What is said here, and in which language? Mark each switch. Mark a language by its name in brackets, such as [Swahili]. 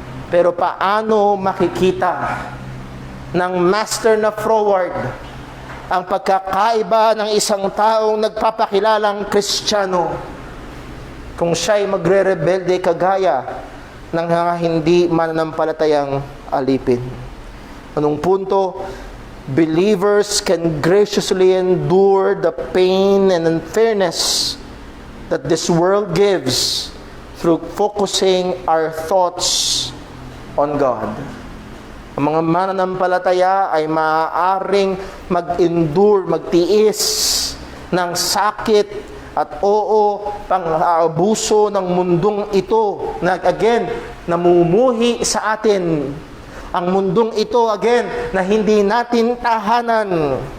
[Filipino] Pero paano makikita ng master na forward ang pagkakaiba ng isang taong nagpapakilalang Kristiyano kung siya'y magre-rebelde kagaya ng mga hindi mananampalatayang alipin? Anong punto? [English] Believers can graciously endure the pain and unfairness that this world gives through focusing our thoughts on God. [Filipino] Ang mga mananampalataya ay maaaring mag-endure, magtiis ng sakit at pang-aabuso ng mundong ito na again, namumuhi sa atin. Ang mundong ito again, na hindi natin tahanan.